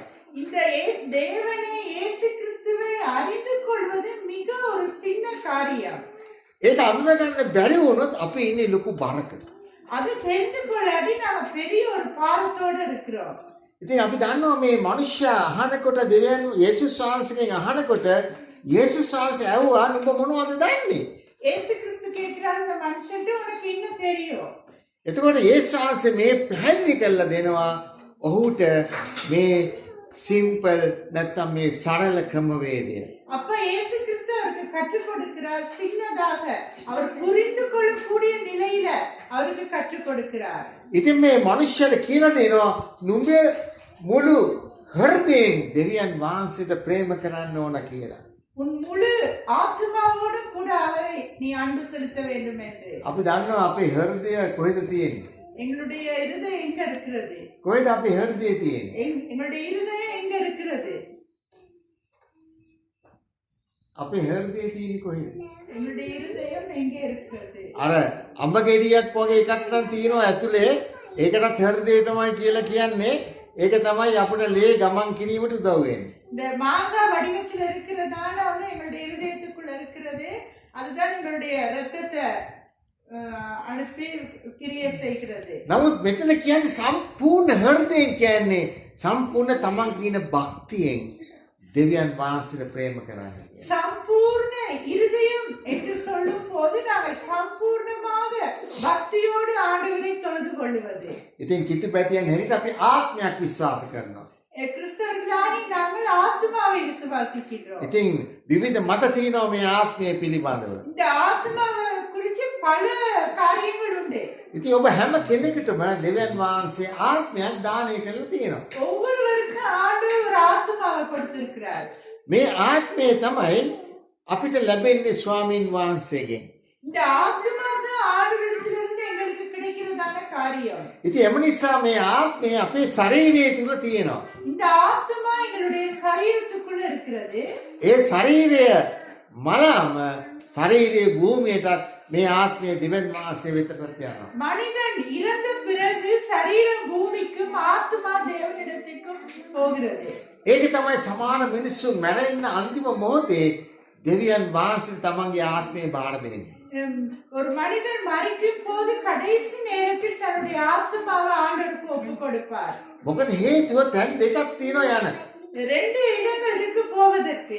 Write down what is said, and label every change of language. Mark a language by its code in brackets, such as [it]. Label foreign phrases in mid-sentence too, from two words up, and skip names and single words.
[ta] இந்த தேவனை, இயேசு கிறிஸ்துவை அறிந்து கொள்வது மிக ஒரு சின்ன காரியம். [si] ඒක අඳුනා ගන්න බැරි වුණොත් අපි ඉන්නේ ලොකු බරක. [ta] அது தெரிந்து கொள்ளாடி நாம பெரிய ஒரு பாரத்தோட இருக்கிறோம். [si] ඉතින් අපි දන්නවා මේ මනුෂ්‍ය අහනකොට දෙවියන් යේසුස් වහන්සේගෙන් අහනකොට යේසුස් වහන්සේ ඇහුවා නුඹ මොනවද දන්නේ? [ta] இயேசு கிறிஸ்து கேட்கிறார், இந்த மனுஷன்ට உனக்கு என்ன தெரியும்? [si] එතකොට යේසුස් වහන්සේ මේ පැහැදිලි කරලා දෙනවා ඔහුට මේ සිම්පල් නැත්නම් මේ සරල ක්‍රමවේදය. [ta] அப்ப இயேசு கிறிஸ்து அவருக்கு கற்றுக் கொடுக்கிறார், சின்னதாக அவர் புரிந்து கொள்ளக்கூடிய நிலையில அவருக்கு கற்றுக் கொடுக்கிறார். [si] ඉතින් මේ මනුෂ්‍යයට කියලා දෙනවා නුඹේ මුළු හෘදයෙන් දෙවියන් වහන්සේට ප්‍රේම කරන්න ඕන කියලා. [ta] உன் முழு ஆத்மாவோடு கூட அவரை நீ அன்பு செலுத்த வேண்டும் என்று. [si] අපි දන්නවා අපේ හෘදය කොහෙද තියෙන්නේ? [ta] எங்களுடைய இருதயம் எங்க இருக்கிறது? [si] කොහෙද අපේ හෘදය තියෙන්නේ? [ta] எங்களுடைய இருதயம் எங்க இருக்கிறது? [si] අපේ හෘදය තියෙන්නේ කොහෙද? [ta] எங்களுடைய இருதயம் எங்கே இருக்கிறது? [si] අර අඹ ගෙඩියක් වගේ එකක් නම් තියෙනවා ඇතුලේ. ඒකටත් හෘදය තමයි කියලා කියන්නේ. ඒක තමයි අපිට ලේ ගමන් කිරීමට උදව් වෙන්නේ. [ta] இந்த மாங்காய் வடிவத்தில் இருக்கிறதால ஒண்ணு எங்களுடைய இருதயத்துக்குள்ள இருக்கிறது, அதுதான் எங்களுடைய ரத்தத்தை அனுப்பி கிரியை செய்கிறது. [si] නමුත් මෙතන කියන්නේ සම්පූර්ණ හෘදයෙන් කියන්නේ සම්පූර්ණ තමන් කියන භක්තියෙන් දෙවියන් වහන්සේට ප්‍රේම කරන්න. [ta] சம்பூர்ண இருதயம் என்று சொல்லும் போது நாங்கள் சம்பூர்ணமாக பக்தியோடு ஆண்டவரை தொழுது கொள்வது. [si] ඉතින් කිතුපැතියන් හැටියට අපි ආත්මයක් විශ්වාස කරනවා. [ta] கிறிஸ்தவர்களாகி நாங்கள் ஆத்மாவை விசுவாசிக்கிறோம். [si] ඉතින් විවිධ මත තියෙනවා මේ ආත්මය පිළිබඳව. [ta] இந்த ஆத்மாவை குறித்து பல காரியங்கள் உண்டு. [si] ඉතින් ඔබ හැම කෙනෙකුටම දෙවියන් වහන්සේ ආත්මයක් දානය කරලා තියෙනවා. [ta] ஒவ்வொருவருக்கும் ஆண்டவர் ஒரு ஆத்மாவை கொடுத்திருக்கிறார். [si] මේ ආත්මය තමයි අපිට ලැබෙන්නේ ස්වාමින් වහන්සේගෙන්. [ta] இந்த ஆத்மா தான் ஆண்டவரிடத்திலிருந்து எங்களுக்கு கிடைக்கிறதான காரியம். [si] ඉතින් එම නිසා මේ ආත්මය අපේ ශරීරය තුල තියෙනවා. [ta] இந்த ஆத்மா எங்களுடைய சரீரத்துக்குள்ள இருக்கிறது. [si] ඒ ශරීරය මලම ශරීරයේ භූමියටත් මේ ආත්මය දෙවියන් වහන්සේ වෙතටත් යනවා. [ta] மனிதன் இறந்த பிறகு சரீரம் பூமிக்கும் ஆத்மா தேவனிடத்திற்கும் போகிறது. [si] ඒක තමයි සමාන මිනිස්සු මැරෙන්න අන්තිම මොහොතේ දෙවියන් වහන්සේ තමන්ගේ ආත්මය බාර දෙන්නේ. [ta] ஒரு மனிதன் மரிக்கும் போது கடைசி நேரத்தில் தன்னுடைய ஆத்மாவை ஆண்டவருக்கு ஒப்பு கொடுப்பார். [si] මොකද හේතුව තැන් දෙකක් තියෙනවා යන. [ta] ரெண்டு இடங்கள் இருக்கு போவதற்கு.